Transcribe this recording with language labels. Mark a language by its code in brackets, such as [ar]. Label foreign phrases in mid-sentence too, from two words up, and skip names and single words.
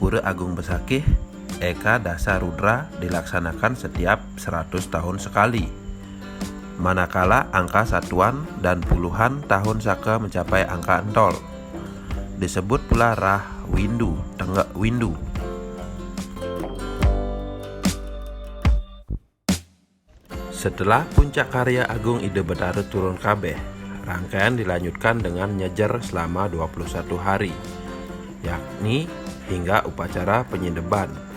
[id] Pura Agung Besakih, Eka Dasa Rudra dilaksanakan setiap 100 tahun sekali. Manakala angka satuan dan puluhan tahun saka mencapai angka entol, disebut pula Rah Windu, Tenggak Windu. Setelah puncak karya Agung Ide Betara turun kabeh, rangkaian dilanjutkan dengan nyejer selama 21 hari. Yakni hingga upacara penyedeban.